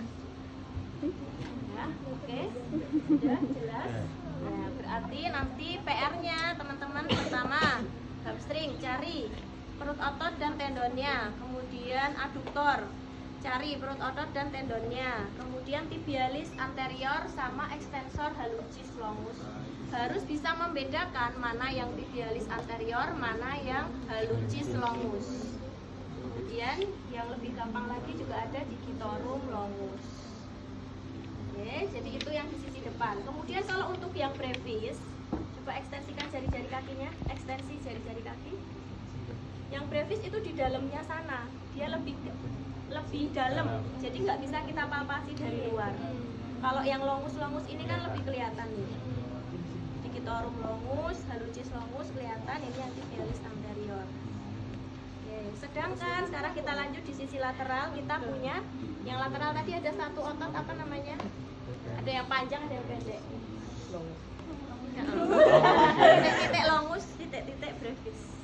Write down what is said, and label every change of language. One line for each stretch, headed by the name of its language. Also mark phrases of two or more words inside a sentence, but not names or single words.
Indonesian: Ya, oke. Sudah jelas. Nah, berarti nanti PR-nya teman-teman pertama hamstring cari perut otot dan tendonnya, kemudian aduktor cari perut otot dan tendonnya, kemudian tibialis anterior sama extensor hallucis longus. Harus bisa membedakan mana yang tibialis anterior, mana yang hallucis longus. Kemudian yang lebih gampang lagi juga ada digitorum longus. Oke, jadi itu yang di sisi depan. Kemudian kalau untuk yang brevis, coba ekstensikan jari-jari kakinya, ekstensi jari-jari kaki. Yang brevis itu di dalamnya sana, dia lebih dalam, jadi nggak bisa kita palpasi dari luar. Kalau yang longus ini kan lebih kelihatan nih. Digitorum longus, hallucis longus kelihatan, ini yang tibialis anterior. Oke, sedangkan sekarang kita lanjut di sisi lateral, kita punya yang lateral tadi ada satu otot apa namanya? Ada yang panjang, ada yang pendek. Titik longus, titik brevis.